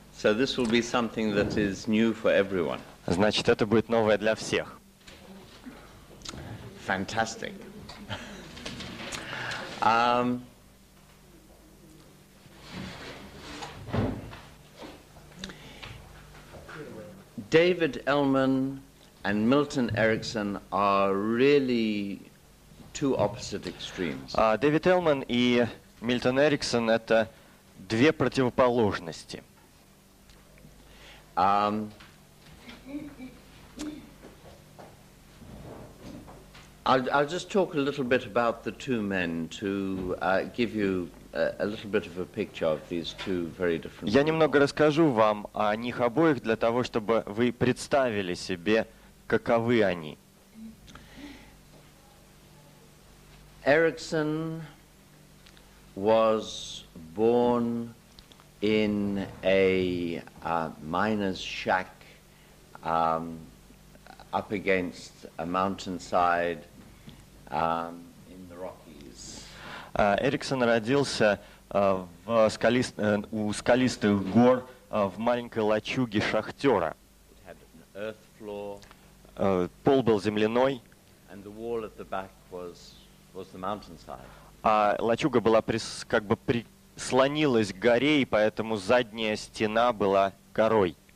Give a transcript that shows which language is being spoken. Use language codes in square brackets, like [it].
[en] So this will be something that is new for everyone. [ru] Значит, это будет новое для всех. [en] Fantastic. David Ellman and Milton Erickson are really two opposite extremes. [ru] Дэвид Элман и Мильтон Эриксон — это две противоположности. [en] I'll just talk a little bit about the two men to give you a little bit of a picture of these two very different. [ru] Я немного расскажу вам о них обоих для того, чтобы вы представили себе, каковы они. [en] Erickson was born in a miner's shack up against a mountainside in the Rockies. [ru] Эриксон родился у скалистых гор в маленькой лачуге шахтера. [en] It had an earth floor, [ru] Пол был земляной, [en] and the wall at the back was the mountainside. [ru] а лачуга была как бы прислонилась к горе, и поэтому задняя стена была горой.